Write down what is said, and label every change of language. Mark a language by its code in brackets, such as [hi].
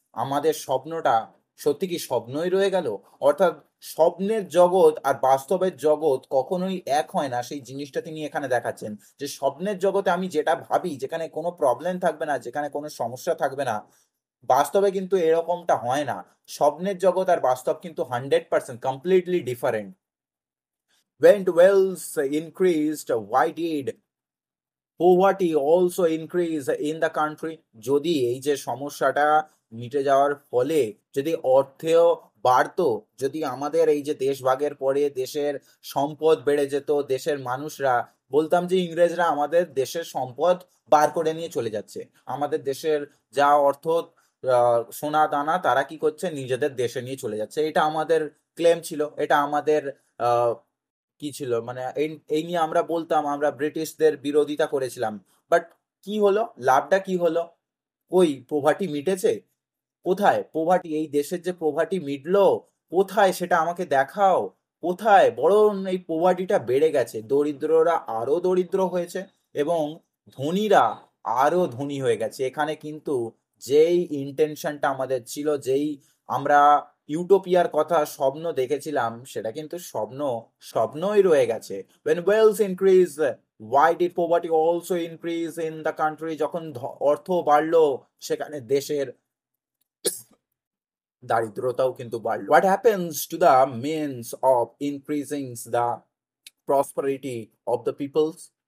[bn] আমাদের স্বপ্নটা সত্যি কি স্বপ্নই রয়ে গেল? অর্থাৎ স্বপ্নের জগৎ আর বাস্তবের জগৎ কখনোই এক হয় না, সেই জিনিসটা তিনি এখানে দেখাচ্ছেন। যে স্বপ্নের জগতে আমি যেটা ভাবি, যেখানে কোনো প্রবলেম থাকবে না, যেখানে কোনো সমস্যা থাকবে না, বাস্তবে কিন্তু এরকমটা হয় না। স্বপ্নের জগৎ আর বাস্তব কিন্তু 100% [en] Completely different. When wealth increased, why did poverty also increase in the country? [bn] যদি এই যে সমস্যাটা মিটে যাওয়ার ফলে যদি অর্থেও বাড়তো, যদি আমাদের এই যে দেশভাগের পরে দেশের সম্পদ বেড়ে যেত, দেশের মানুষরা বলতাম যে ইংরেজরা আমাদের দেশের সম্পদ বার করে নিয়ে চলে যাচ্ছে, আমাদের দেশের যা অর্থ সোনা দানা তারা কি করছে, নিজেদের দেশে নিয়ে চলে যাচ্ছে, এটা আমাদের ক্লেম ছিল, এটা আমাদের আহ কি ছিল, মানে এই এই নিয়ে আমরা বলতাম, আমরা ব্রিটিশদের বিরোধিতা করেছিলাম। বাট কি হলো, লাভটা কি হলো? কই পোভার্টি মিটেছে? কোথায় পোভার্টি, এই দেশের যে পোভার্টি মিটলো, কোথায় সেটা আমাকে দেখাও। কোথায়? বরং এই পোভার্টিটা বেড়ে গেছে, দরিদ্ররা আরো দরিদ্র হয়েছে এবং ধনীরা আরো ধনী হয়ে গেছে। এখানে কিন্তু যেই ইন্টেনশনটা আমাদের ছিল, যেই আমরা ইউটোপিয়ার কথা স্বপ্ন দেখেছিলাম, সেটা কিন্তু স্বপ্নই রয়ে গেছে। [en] when wealth increase, why did poverty also increase in the country? [bn] যখন অর্থ বাড়লো, সেখানে দেশের দারিদ্রতাও কিন্তু বাড়লো। [en] what happens to the means of increasing the prosperity of the peoples?